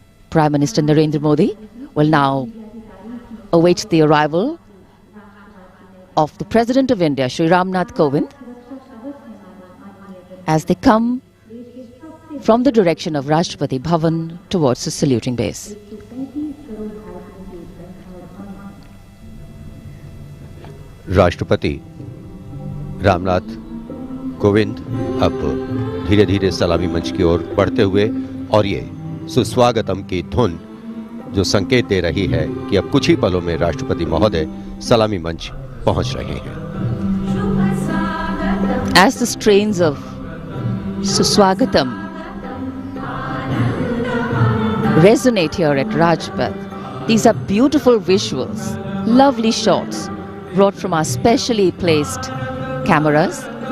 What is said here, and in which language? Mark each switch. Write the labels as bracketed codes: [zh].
[en] Prime Minister Narendra Modi will now await the arrival of the President of India, Shri Ramnath Kovind, as they come from the direction of Rashtrapati Bhavan towards the saluting base. [hi] राष्ट्रपति रामनाथ कोविंद अब धीरे धीरे सलामी मंच की ओर बढ़ते हुए, और ये सुस्वागतम की धुन जो संकेत दे रही है कि अब कुछ ही पलों में राष्ट्रपति महोदय सलामी मंच पहुंच रहे हैं. [en] As the strains of Suswagatam resonate here at Rajpath, these are beautiful visuals, lovely shots brought from our specially placed cameras.